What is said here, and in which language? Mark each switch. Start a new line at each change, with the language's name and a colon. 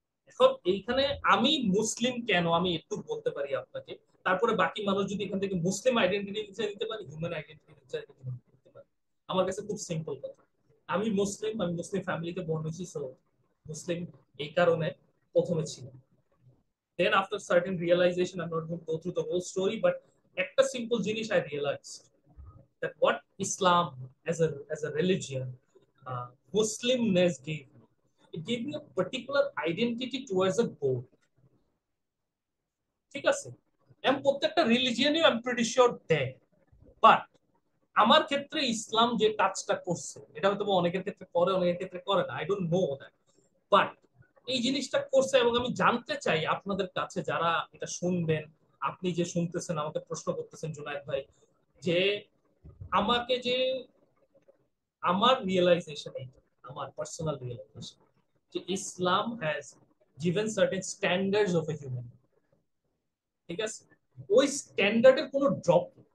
Bangla: এখন এইখানে আমি মুসলিম কেন, আমি একটু বলতে পারি আপনাকে, তারপরে বাকি মানুষ যদি এখান থেকে মুসলিম আইডেন্টিটি নিতে পারে, হিউম্যান আইডেন্টিটি নিতে পারে। আমার কাছে খুব সিম্পল কথা। আমি মুসলিম, আমি মুসলিম ফ্যামিলিতে বড় হয়েছি, সো মুসলিম এই কারণে প্রথমে ছিল।
English: Then after certain realization, I'm not going to go through the whole story, but
Bangla: একটা simple জিনিস
English: I realized that what Islam as a religion, Muslimness gave me, it gave me a particular identity towards a goal.
Bangla: ঠিক আছে, এবং প্রত্যেকটা রিলিজিয়নই
English: I am pretty sure
Bangla: দেয়, but আমার ক্ষেত্রে ইসলাম যে কাজটা করছে এটা হয়তো অনেকের ক্ষেত্রে করে, অনেকের ক্ষেত্রে করে না,
English: I don't know that,
Bangla: but এই জিনিসটা করছে। এবং আমি জানতে চাই আপনাদের কাছে যারা এটা শুনবেন, আপনি যে শুনতেছেন আমাকে প্রশ্ন করতেছেন জুনায়েদ ভাই, যে আমাকে যে আমার রিয়েলাইজেশন, এই আমার পার্সোনাল রিয়েলাইজেশন যে ইসলাম
English: has given certain standards of a human,
Bangla: ঠিক আছে, ওই স্ট্যান্ডার্ডের কোনো ড্রপ,